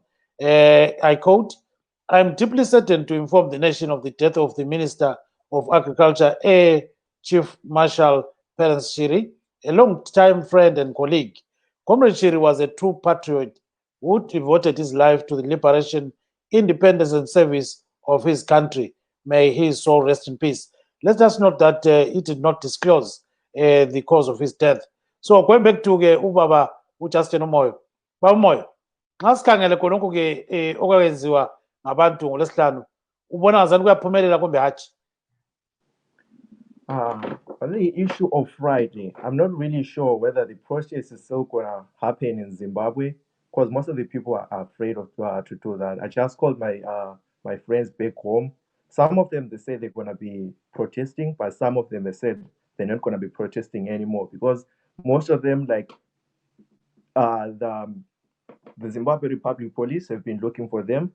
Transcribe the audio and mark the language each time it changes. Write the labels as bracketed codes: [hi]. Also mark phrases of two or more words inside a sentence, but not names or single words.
[en] I quote, "I'm deeply certain to inform the nation of the death of the Minister of Agriculture, Air Chief Marshal Perrance Shiri, a long-time friend and colleague. Comrade Shiri was a true patriot who devoted his life to the liberation, independence, and service of his country. May his soul rest in peace." Let us note that he did not disclose the cause of his death. So going back to ubaba uJustin Umoyo. [nd] Baba Umoyo, nxa sikhangele khonokho ke okwenziwa ngabantu ngolesihlanu, ubona ngazani kuyaphumelela kumbe hatshi? [en] On the issue of Friday, I'm not really sure whether the process is still gonna happen in Zimbabwe, because most of the people are afraid of to do that. I just called my friends back home. Some of them, they say they're gonna be protesting, but some of them, they said they're not gonna be protesting anymore, because most of them, like the Zimbabwe Republic Police, have been looking for them.